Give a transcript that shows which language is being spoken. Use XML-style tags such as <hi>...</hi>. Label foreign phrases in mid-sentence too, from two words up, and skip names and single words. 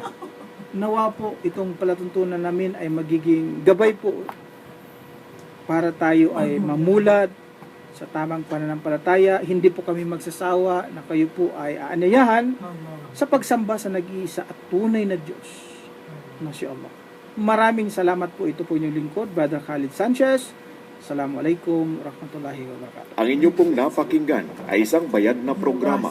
<tl>Nawa po itong palatuntunan namin ay magiging gabay po para tayo ay mamulad sa tamang pananampalataya. Hindi po kami magsasawa na kayo po ay aanyayahan sa pagsamba sa nag-iisa at tunay na Diyos na si Allah. Maraming salamat po. Ito po inyong lingkod, Brother Khalid Sanchez.</tl> <ar>السلام عليكم ورحمة الله وبركاته.</ar> <tl>Ang inyo pong napakinggan ay isang bayad na programa</tl>